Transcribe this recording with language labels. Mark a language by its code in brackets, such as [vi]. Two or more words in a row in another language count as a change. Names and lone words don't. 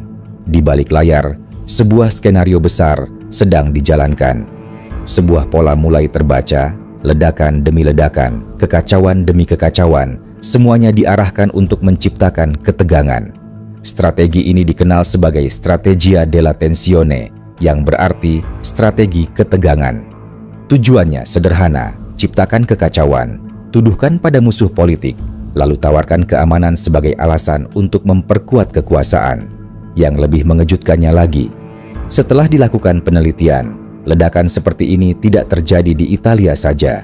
[id] Di balik layar, sebuah skenario besar sedang dijalankan. Sebuah pola mulai terbaca, ledakan demi ledakan, kekacauan demi kekacauan, semuanya diarahkan untuk menciptakan ketegangan. Strategi ini dikenal sebagai [it] strategia della tensione, [id] yang berarti strategi ketegangan. Tujuannya sederhana, ciptakan kekacauan, tuduhkan pada musuh politik, lalu tawarkan keamanan sebagai alasan untuk memperkuat kekuasaan. Yang lebih mengejutkannya lagi, setelah dilakukan penelitian, ledakan seperti ini tidak terjadi di Italia saja.